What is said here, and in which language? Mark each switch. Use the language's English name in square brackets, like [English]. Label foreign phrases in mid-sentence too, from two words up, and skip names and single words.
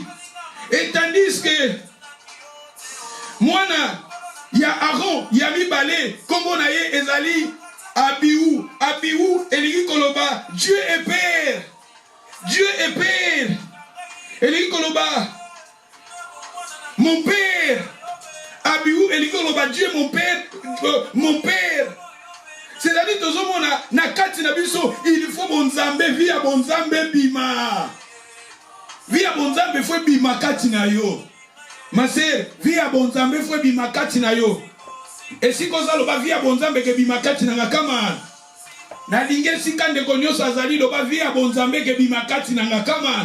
[French] Et tandis que [Lingala] mwana ya Aaron ya mibale kombo na ye ezali Abihu elingi koloba [French] Dieu est père [Lingala] elingi koloba [French] mon père [Lingala] Abihu elingi koloba [French] Dieu mon père C'est-à-dire que [Lingala] na kati na biso, [French] il faut [Lingala] bonzambe via bonzambe bima. Via bonzambe faut bima kati na yo. [French] Ma sœur, [Lingala] via bonzambe faut bima kati na yo. [French] Et si [Lingala] koza loba via bonzambe ke bima kati na ngakama. Na linge sikande konyoso azali loba via bonzambe ke bima kati na ngakama.